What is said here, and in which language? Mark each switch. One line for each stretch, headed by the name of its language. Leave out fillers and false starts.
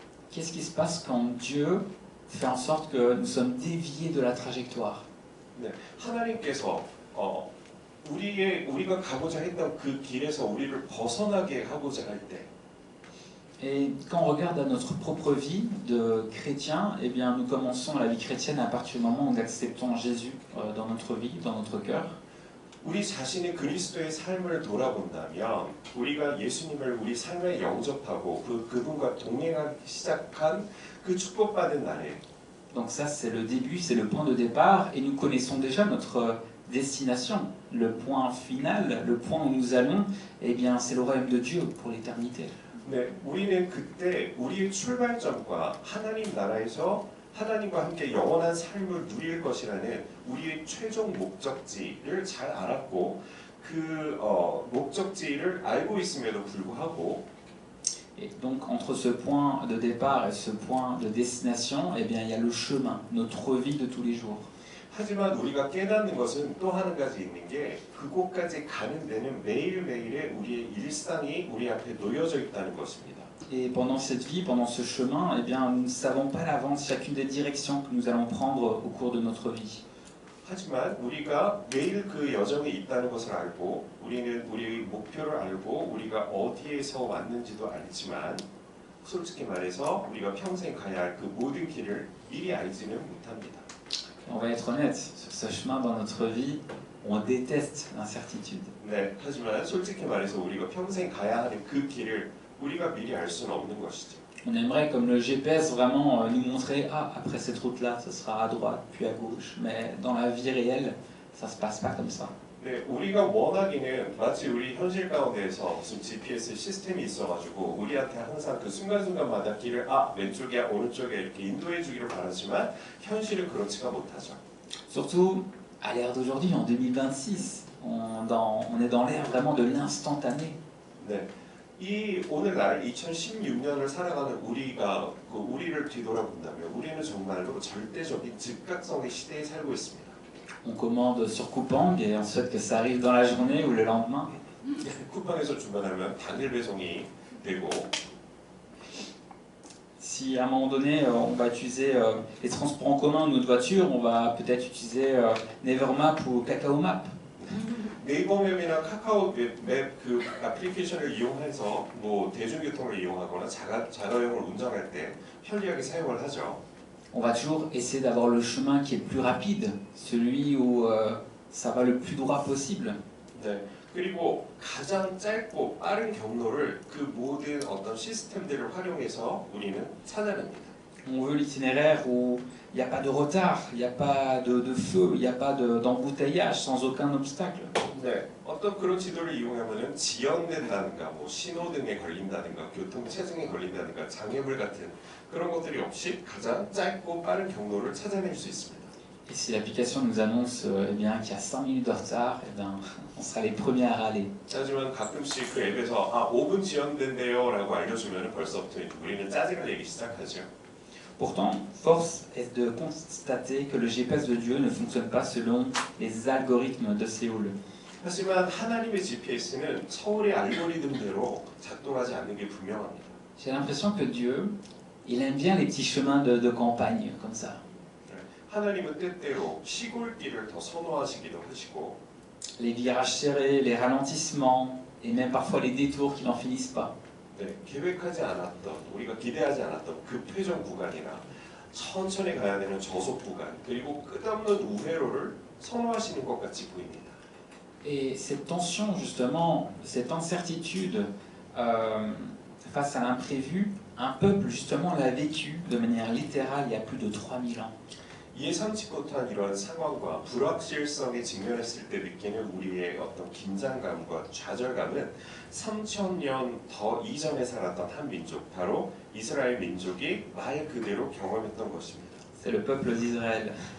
French: Qu'est-ce qui se passe quand Dieu fait en sorte que nous sommes déviés de la trajectoire?
Korean: 네, 하나님께서 우리가 가고자 했던 그 길에서 우리를 벗어나게 하고자 할 때,
French: Et quand on regarde à notre propre vie de chrétien, eh bien nous commençons la vie chrétienne à partir du moment où nous acceptons Jésus dans notre vie, dans notre cœur.
Korean: 우리 자신의 그리스도의 삶을 돌아본다면 우리가 예수님을 우리 삶에 영접하고 그분과 동행하기 시작한 그 축복받은 날에
French: Donc ça c'est le début, c'est le point de départ et nous connaissons déjà notre destination, le point final, le point où nous allons, eh bien c'est le royaume de Dieu pour l'éternité.
Korean: 네, 우리는 그때 우리의 출발점과 하나님 나라에서 하나님과 함께 영원한 삶을 누릴 것이라는 우리의 최종 목적지를 잘 알았고 그 목적지를 알고 있음에도 불구하고
French: Et donc entre ce point de départ et ce point de destination, eh bien il y a le chemin, notre vie de tous les jours.
Korean: 하지만 우리가 깨닫는 것은 또 한 가지 있는 게 그곳까지 가는 데는 매일매일의 우리의 일상이 우리 앞에 놓여져 있다는 것입니다.
French: Et pendant cette vie, pendant ce chemin, eh bien, nous ne savons pas à l'avance chacune des directions que nous allons prendre au cours de notre vie.
Korean: 하지만 우리가 매일 그 여정에 있다는 것을 알고 우리는 우리의 목표를 알고 우리가 어디에서 왔는지도 알지만 솔직히 말해서 우리가 평생 가야 할 그 모든 길을 미리 알지는 못합니다.
French: On va être honnête, sur ce chemin dans notre vie, on déteste l'incertitude.
Korean: 네, 하지만 솔직히 말해서 우리가 평생 가야 하는 그 길을 우리가 미리 알 수는 없는 것이죠.
French: On aimerait, comme le GPS, vraiment nous montrer, ah, après cette route-là, ce sera à droite, puis à gauche. Mais dans la vie réelle, ça se passe pas comme ça.
Korean: 네, 우리가 원하기는 마치 우리 현실 가운데에서 무슨 GPS 시스템이 있어가지고 우리한테 항상 그 순간순간마다 길을 왼쪽이야 오른쪽이야 이렇게 인도해 주기를 바라지만 현실은 그렇지가 못하죠.
French: Surtout à l'ère d'aujourd'hui, en 2026, on est dans l'ère vraiment de l'instantané.
Korean: 네, 이 오늘날 2016년을 살아가는 우리가 우리를 뒤돌아본다면 우리는 정말로 절대적인 즉각성의 시대에 살고 있습니다.
French: On commande sur Coupang et on souhaite que ça arrive dans la journée ou le lendemain.
Korean: 쿠팡에서 주문하면 당일 배송이 되고
French: Si à un moment donné on va utiliser les transports en commun de notre voiture, on va peut-être utiliser Nevermap ou Kakao Map.
Korean: 네이버맵이나 카카오맵 그 애플리케이션을 이용해서 뭐 대중교통을 이용하거나 자가용을 운전할 때 편리하게 사용을 하죠.
French: On va toujours essayer d'avoir le chemin qui est le plus rapide, celui où ça va le plus droit possible.
Korean: 네. 그리고 가장 짧고 빠른 경로를 그 모든 어떤 시스템들을 활용해서 우리는 찾아냅니다.
French: On veut l'itinéraire où il n'y a pas de retard, il n'y a pas de feu, il n'y a pas d'embouteillage sans aucun obstacle.
Korean: 네. 어떤 그런 지도를 이용하면은 지연된다든가 뭐 신호등에 걸린다든가 교통체증에 걸린다든가 장애물 같은 그런 것들이 없이 가장 짧고 빠른 경로를 찾아낼 수 있습니다.
French: Et si l'application nous annonce eh bien, qu'il y a 5 minutes de retard, eh bien, on sera les premiers à râler.
Korean: 하지만 가끔씩 그 앱에서 5분 지연된대요라고 알려주면 벌써부터 우리는 짜증을 내기 시작하죠.
French: Pourtant, force est de constater que le GPS de Dieu ne fonctionne pas selon les algorithmes de Séoul.
Korean: 하지만 하나님의 GPS는 서울의 알고리즘대로 작동하지 않는 게 분명합니다.
French: J'ai l'impression que Dieu, il aime bien les petits chemins de campagne, comme ça.
Korean: 하나님은 때때로 시골길을 더 선호하시기도 하시고
French: Les virages serrés, les ralentissements, et même parfois les détours qui n'en finissent pas.
Korean: 네, 계획하지 않았던, 우리가 기대하지 않았던 급회전 구간이나 천천히 가야 되는 저속 구간, 그리고 끝없는 우회로를 선호하시는 것 같이 보입니다.
French: Et cette tension, justement, cette incertitude face à l'imprévu, un peuple, justement, l'a vécu de manière littérale il y a plus de 3000 ans.
Korean: 예상치 못한 이런 상황과 불확실성에 직면했을 때 느끼는 우리의 어떤 긴장감과 좌절감은 3000년 더 이전에 살았던 한 민족, 바로 이스라엘 민족이 말 그대로 경험했던 것입니다.
French: C'est le peuple d'Israël.